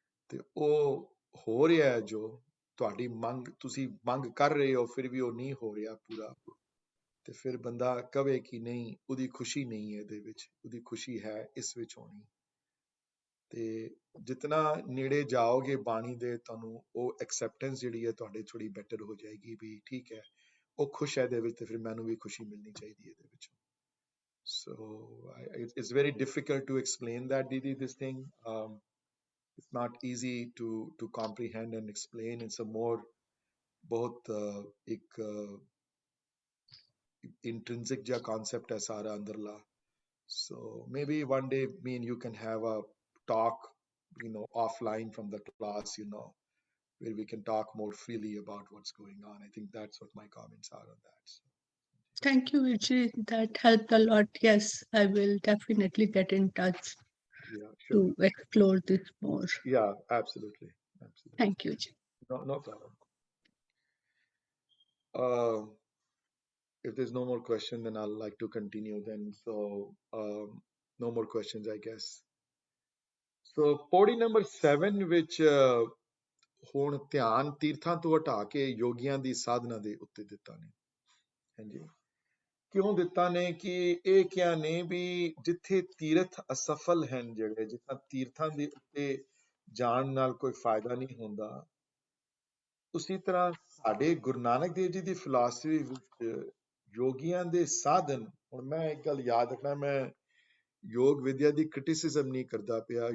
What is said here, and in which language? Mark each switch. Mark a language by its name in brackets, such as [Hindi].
[Punjabi] ਤੇ ਉਹ ਹੋ ਰਿਹਾ ਜੋ ਤੁਹਾਡੀ ਮੰਗ, ਤੁਸੀਂ ਮੰਗ ਕਰ ਰਹੇ ਹੋ, ਫਿਰ ਵੀ ਉਹ ਨਹੀਂ ਹੋ ਰਿਹਾ ਪੂਰਾ, ਤੇ ਫਿਰ ਬੰਦਾ ਕਵੇ ਕਿ ਨਹੀਂ, ਉਹਦੀ ਖੁਸ਼ੀ ਨਹੀਂ ਹੈ ਇਹਦੇ ਵਿੱਚ, ਉਹਦੀ ਖੁਸ਼ੀ ਹੈ ਇਸ ਵਿੱਚ ਹੋਣੀ। ਤੇ ਜਿਤਨਾ ਨੇੜੇ ਜਾਓਗੇ ਬਾਣੀ ਦੇ, ਤੁਹਾਨੂੰ ਉਹ ਐਕਸੈਪਟੈਂਸ ਜਿਹੜੀ ਹੈ ਤੁਹਾਡੇ ਥੋੜੀ ਬੈਟਰ ਹੋ ਜਾਏਗੀ ਵੀ ਠੀਕ ਹੈ, ਉਹ ਖੁਸ਼ ਹੈ ਇਹਦੇ ਵਿੱਚ, ਤੇ ਫਿਰ ਮੈਨੂੰ ਵੀ ਖੁਸ਼ੀ ਮਿਲਣੀ ਚਾਹੀਦੀ ਹੈ ਇਹਦੇ ਵਿੱਚ। [English] So it's very difficult to explain that, Didi, this thing. It's not easy to comprehend and explain. It's a more [Punjabi] बहुत एक intrinsic ja concept hai sara andarla. [English] So maybe one day me and you can have a talk, offline from the class, where we can talk more freely about what's going on. I think that's what my comments are on that. So. Thank you, Vijay. That helped a lot. Yes, I will definitely get in touch to explore this more. Yeah, absolutely. Thank you, Vijay. No problem. if there's no more question, then I'll like to continue then. So no more questions, I guess. [Punjabi] So ਪੌੜੀ number 7 ਵਿੱਚ ਹੁਣ ਧਿਆਨ ਤੀਰਥਾਂ ਤੋਂ ਹਟਾ ਕੇ ਯੋਗੀਆਂ ਦੀ ਸਾਧਨਾ ਦੇ ਉੱਤੇ ਦਿੱਤਾ ਨੇ। ਹਾਂਜੀ, ਕਿਉਂ ਦਿੱਤਾ ਨੇ ਕਿ ਇਹ ਕਿਹਾ ਨੇ ਵੀ ਜਿੱਥੇ ਤੀਰਥ ਅਸਫਲ ਹਨ, ਜਿਹੜੇ ਜਿੱਥਾਂ ਤੀਰਥਾਂ ਦੇ ਉੱਤੇ ਜਾਣ ਨਾਲ ਕੋਈ ਫਾਇਦਾ ਨਹੀਂ ਹੁੰਦਾ, ਉਸੇ ਤਰ੍ਹਾਂ ਸਾਡੇ ਗੁਰੂ ਨਾਨਕ ਦੇਵ ਜੀ ਦੀ ਫਿਲਾਸਫੀ ਵਿੱਚ ਯੋਗੀਆਂ ਦੇ ਸਾਧਨ, ਹੁਣ ਮੈਂ ਇੱਕ ਗੱਲ ਯਾਦ ਰੱਖਣਾ, ਮੈਂ ਯੋਗ ਵਿਦਿਆ ਦੀ ਕ੍ਰਿਟਿਸਿਜ਼ਮ ਨਹੀਂ ਕਰਦਾ ਪਿਆ।